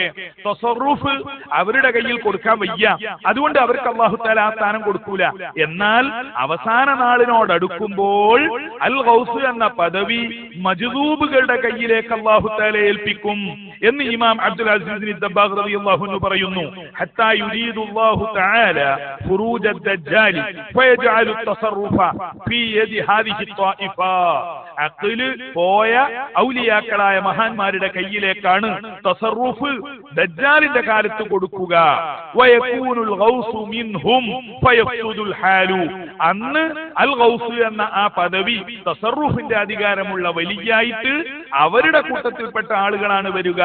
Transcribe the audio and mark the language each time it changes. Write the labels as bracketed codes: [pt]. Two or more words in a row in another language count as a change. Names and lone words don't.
[ml] തസറുഫ് അവരുടെ കയ്യിൽ കൊടുക്കാൻ വയ്യ, അതുകൊണ്ട് അവർക്ക് [ar] الله تعالى [ml] ആ സ്ഥാനം കൊടുക്കൂല. എന്നാൽ അവസാന നാളിനോടടുക്കുമ്പോൾ [ar] الغوث [ml] എന്ന പദവി മജ്ദൂബുകളുടെ കയ്യിലേക്ക് [ar] الله تعالى [ml] ഏൽപ്പിക്കും എന്ന് ഇമാം അബ്ദുൽ അസീസ് ദബ്ബാഗ് [ar] رضي الله عنه [ml] പറയുന്നു. [ar] حتى يريد الله تعالى فروج الدجال فيجعل التصرف في يد هذه الطائفة. [ml] അഖ്ല് പോയ ഔലിയാക്കളായ മഹാന്മാരുടെ കയ്യിലേക്കാണ് തസറുഫ് ദജ്ജാലിന്റെ കാലത്ത് കൊടുക്കുക. [ar] ويكون الغوث منهم فيفسد الحال. [ml] അന്ന് [ar] الغوث [ml] എന്ന ആ പദവി തസറുഫിന്റെ അധികാരമുള്ള വലിയായിട്ട് അവരുടെ കൂട്ടത്തിൽപ്പെട്ട ആളുകളാണ് വരിക.